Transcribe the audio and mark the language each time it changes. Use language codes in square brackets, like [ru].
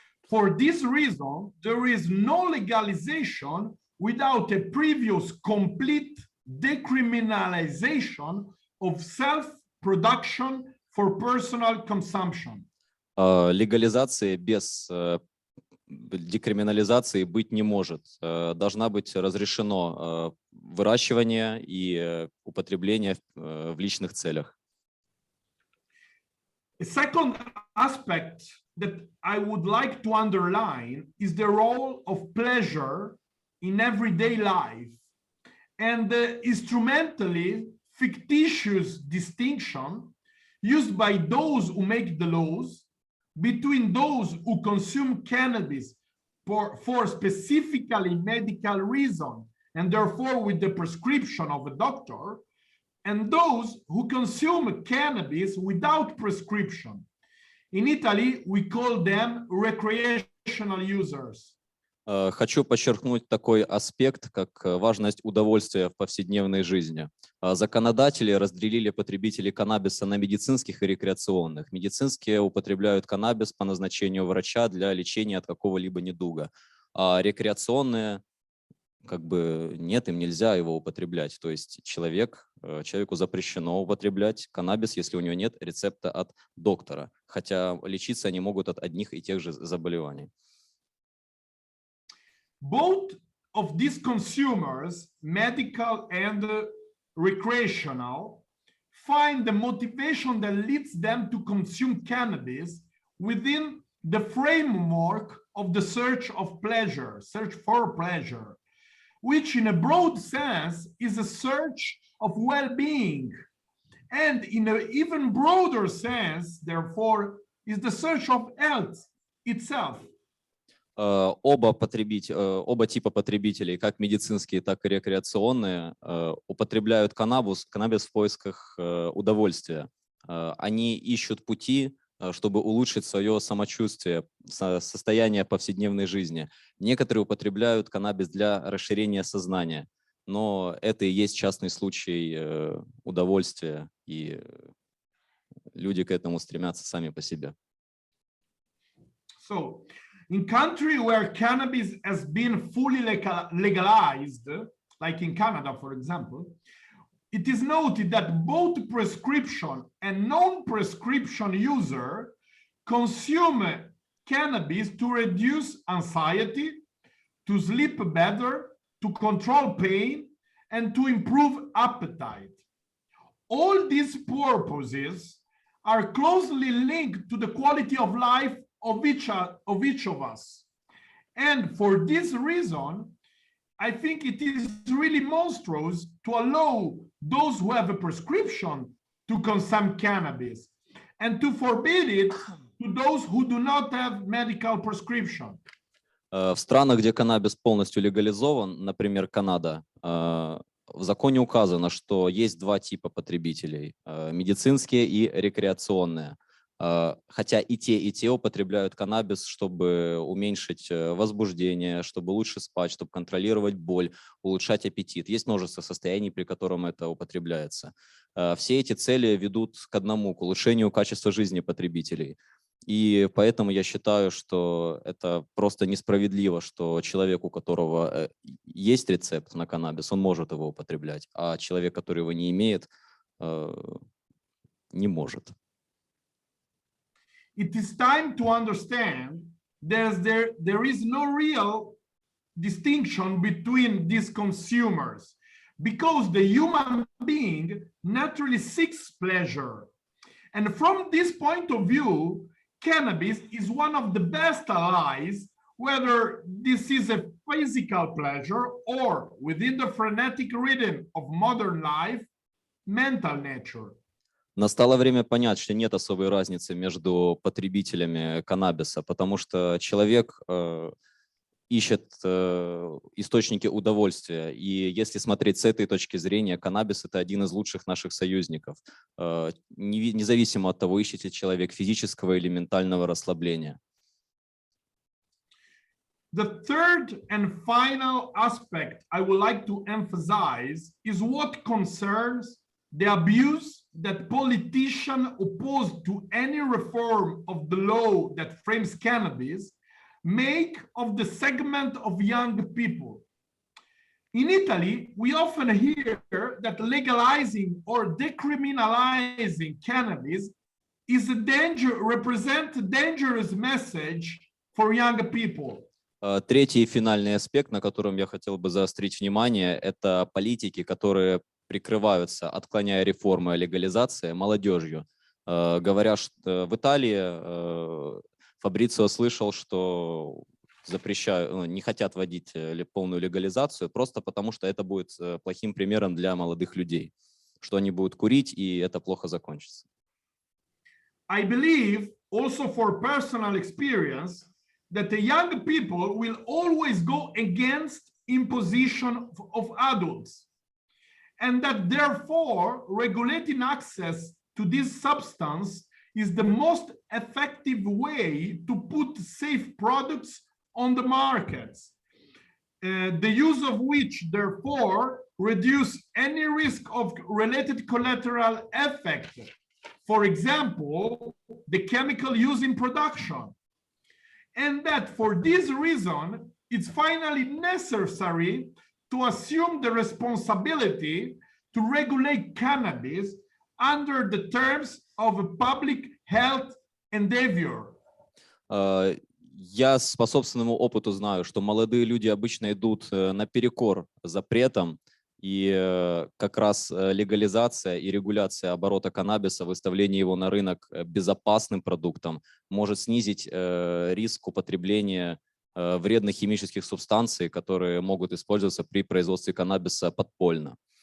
[en] For this reason, there is no legalization without a previous complete decriminalization of self-production for personal consumption. [ru] Легализации без декриминализации быть не может. Должна быть разрешено выращивание и употребление в личных целях. [en] A second aspect that I would like to underline is the role of pleasure in everyday life and the instrumentally fictitious distinction used by those who make the laws between those who consume cannabis for specifically medical reason and therefore with the prescription of a doctor, and those who consume cannabis without prescription. In Italy, we call them recreational users. [ru] Хочу подчеркнуть такой аспект, как важность удовольствия в повседневной жизни. Законодатели разделили потребителей каннабиса на медицинских и рекреационных. Медицинские употребляют каннабис по назначению врача для лечения от какого-либо недуга, а рекреационные нет, им нельзя его употреблять. То есть человеку запрещено употреблять каннабис, если у него нет рецепта от доктора, хотя лечиться они могут от одних и тех же заболеваний. [en] Both of these consumers, medical and recreational, find the motivation that leads them to consume cannabis within the framework of the search for pleasure, which in a broad sense is a search of well-being, and in an even broader sense, therefore, is the search of health itself. [ru] Оба типа потребителей, как медицинские, так и рекреационные, употребляют каннабис в поисках удовольствия. Они ищут пути, чтобы улучшить свое самочувствие, состояние повседневной жизни. Некоторые употребляют каннабис для расширения сознания, но это и есть частный случай удовольствия, и люди к этому стремятся сами по себе. [en] So, in countries where cannabis has been fully legalized, like in Canada, for example, it is noted that both prescription and non-prescription users consume cannabis to reduce anxiety, to sleep better, to control pain, and to improve appetite. All these purposes are closely linked to the quality of life of each of us. And for this reason, I think it is really monstrous to allow those who have a prescription to consume cannabis and to forbid it to those who do not have medical prescription. [ru] В странах, где каннабис полностью легализован, например, Канада, в законе указано, что есть два типа потребителей – медицинские и рекреационные. Хотя и те употребляют каннабис, чтобы уменьшить возбуждение, чтобы лучше спать, чтобы контролировать боль, улучшать аппетит. Есть множество состояний, при котором это употребляется. Все эти цели ведут к одному, к улучшению качества жизни потребителей. И поэтому я считаю, что это просто несправедливо, что человек, у которого есть рецепт на каннабис, он может его употреблять, а человек, который его не имеет, не может. [en] It is time to understand there is no real distinction between these consumers because the human being naturally seeks pleasure. And from this point of view, cannabis is one of the best allies, whether this is a physical pleasure or within the frenetic rhythm of modern life, mental nature. [ru] Настало время понять, что нет особой разницы между потребителями каннабиса, потому что человек ищет источники удовольствия. И если смотреть с этой точки зрения, каннабис – это один из лучших наших союзников, независимо от того, ищет ли человек физического или ментального расслабления. [en] The third and final aspect I would like to emphasize is what concerns the abuse that politicians opposed to any reform of the law that frames cannabis make of the segment of young people. In Italy, we often hear that legalizing or decriminalizing cannabis is represents a dangerous message for young people. [ru] Третий и финальный аспект, на котором я хотел бы заострить внимание, это политики, которые прикрываются, отклоняя реформы о легализации, молодежью. Говоря, что в Италии Фабрицио слышал, что запрещают, не хотят вводить полную легализацию, просто потому что это будет плохим примером для молодых людей, что они будут курить, и это плохо закончится. [en] I believe also for personal experience that the young people will always go against imposition of adults, and that therefore regulating access to this substance is the most effective way to put safe products on the markets, the use of which therefore reduce any risk of related collateral effect, for example, the chemical used in production. And that for this reason, it's finally necessary to assume the responsibility to regulate cannabis under the terms of a public health endeavor. [ru] Я по собственному опыту знаю, что молодые люди обычно идут наперекор запретам, и как раз легализация и регуляция оборота каннабиса, выставление его на рынок безопасным продуктом может снизить риск употребления вредных химических субстанций, которые могут использоваться при производстве каннабиса подпольно.